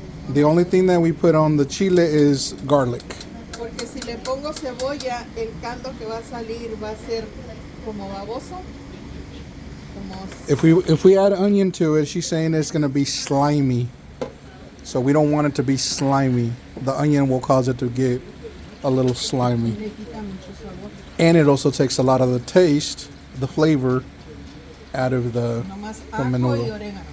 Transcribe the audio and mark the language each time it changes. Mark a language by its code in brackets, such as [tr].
[en] The only thing that we put on the chile is garlic. [es] Porque si le pongo cebolla, el caldo que va a salir va a ser como baboso. [en] If we add onion to it, she's saying it's gonna be slimy. So we don't want it to be slimy. The onion will cause it to get a little slimy. And it also takes a lot of the taste, the flavor, out of the menudo.